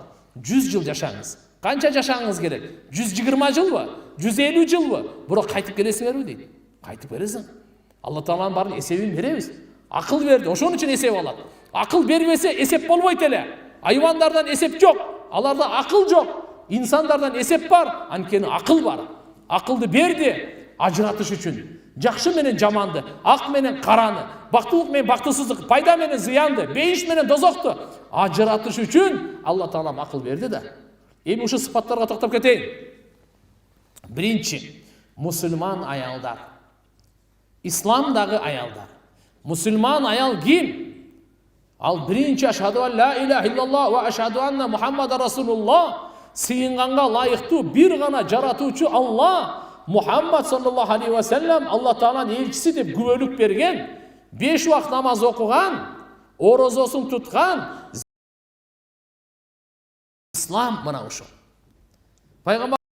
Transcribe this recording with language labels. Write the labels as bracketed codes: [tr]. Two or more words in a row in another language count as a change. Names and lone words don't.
[ky] 100 жыл жашаңыз. Канча жашаңыз керек? 120 жылбы? 150 жылбы? Бирок кайтып келесиңерби дейт. Кайтып келесиң. Алла тааланын баарын эсебин беребиз. Акыл берди, ошон үчүн эсеп алат. Акыл бербесе эсеп болбойт эле. Айвандардан эсеп жок. Аларда акыл жок. İnsanlardan esep var, анткени акыл бар. Акылды берди ажыратыш үчүн. Жакшы менен жаманды, ак менен караны, бактылык менен бактысыздык, пайда менен зыянды, бейиш менен дозокту ажыратыш үчүн Алла таала акыл берди да. Эми ушул сыпаттарга токтоп кетейин. Биринчи, мусулман аялдар. Исламдагы аялдар. Мусулман аял ким? Ал биринчи [ar] أشهد أن لا إله إلا الله وأشهد أن محمدا رسول الله. [ky] Сыйынганга лайыктуу бир гана жаратуучу Алла, Мухаммад [ar] صلى الله عليه وسلم [ky] Алла тааланын элчиси деп күбөлүк берген, 5 убакыт намаз окуган, орозосун туткан. Ислам мына ушул. Пайгамбар